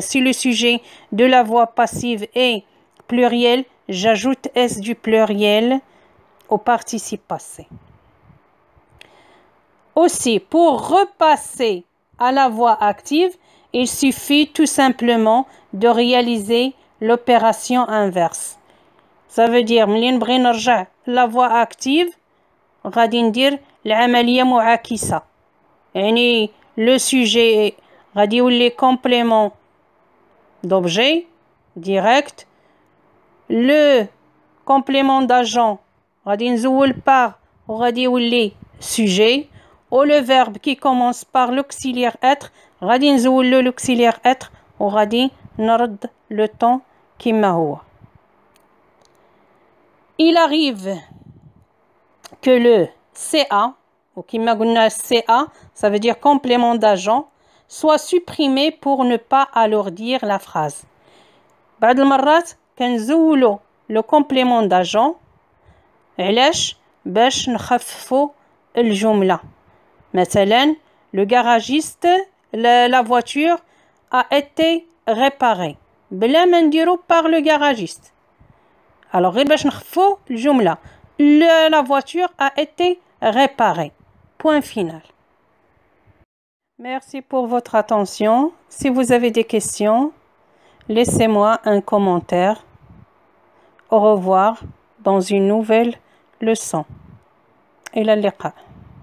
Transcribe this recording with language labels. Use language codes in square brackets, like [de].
[fr] Si le sujet de la voix passive est pluriel, j'ajoute S du pluriel au participe passé. Aussi, pour repasser à la voix active, il suffit tout simplement de réaliser l'opération inverse. Ça veut dire, [ar] ملي نبغي نرجع [fr] la voix active, [ar] غادي ندير العملية معاكسة. [fr] يعني le sujet [ar] غادي يولي [fr] complément d'objet direct. Le complément d'agent [ar] غادي نزول [fr] par [ar] وغادي يولي [fr] sujet. Ou le verbe qui commence par l'auxiliaire être [ar] غادي نزولو [fr] l'auxiliaire être [ar] وغادي نرد [fr] le temps [ar] كما هو. [fr] Il arrive que le CA, ou [ar] كما قلنا [fr] CA, ça veut dire complément d'agent, soit supprimé pour ne pas alourdir la phrase. [ar] بعض المرات كنزولو [fr] le complément d'agent [ar] علاش؟ باش نخففو الجملة. [fr] مثلا le garagiste, la voiture a été réparée. [ar] بلا ما نديرو [fr] par le garagiste. [ar] Alors غير باش نخففو الجملة. [fr] La voiture a été réparée. Point final. Merci pour votre attention. Si vous avez des questions, laissez-moi un commentaire. Au revoir dans une nouvelle leçon. [ar] إلى اللقاء.